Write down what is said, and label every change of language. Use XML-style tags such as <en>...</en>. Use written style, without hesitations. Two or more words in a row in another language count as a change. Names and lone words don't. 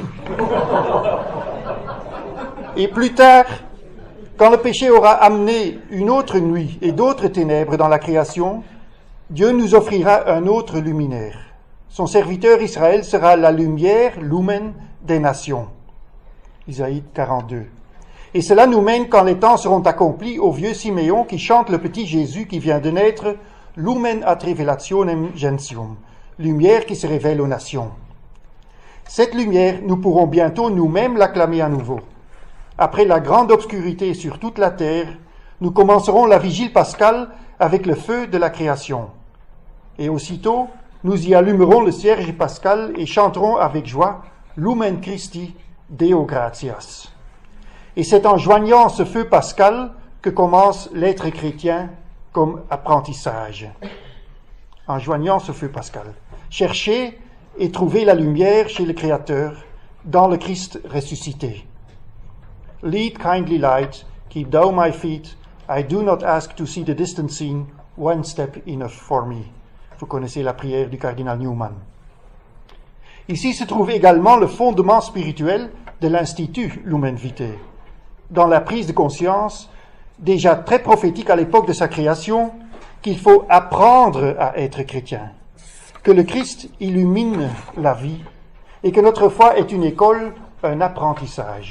<fr>Et plus tard, quand le péché aura amené une autre nuit et d'autres ténèbres dans la création, Dieu nous offrira un autre luminaire. Son serviteur Israël sera la lumière, lumen, des nations. Isaïe 42. Et cela nous mène, quand les temps seront accomplis, au vieux Siméon qui chante le petit Jésus qui vient de naître,</fr> <la>Lumen ad revelationem gentium,</la> <fr>lumière qui se révèle aux nations. Cette lumière, nous pourrons bientôt nous-mêmes l'acclamer à nouveau. Après la grande obscurité sur toute la terre, nous commencerons la vigile pascale avec le feu de la création. Et aussitôt, nous y allumerons le cierge pascal et chanterons avec joie</fr> <la>Lumen Christi Deo gratias.</la> <fr>Et c'est en joignant ce feu pascal que commence l'être chrétien comme apprentissage. En joignant ce feu pascal. Chercher et trouver la lumière chez le Créateur, dans le Christ ressuscité.</fr> <en>Lead, kindly light, keep thou my feet. I do not ask to see the distant scene, one step enough for me.</en> <fr>Vous connaissez la prière du cardinal Newman. Ici se trouve également le fondement spirituel de l'Institut Lumen Vitae, dans la prise de conscience, déjà très prophétique à l'époque de sa création, qu'il faut apprendre à être chrétien, que le Christ illumine la vie et que notre foi est une école, un apprentissage.</fr>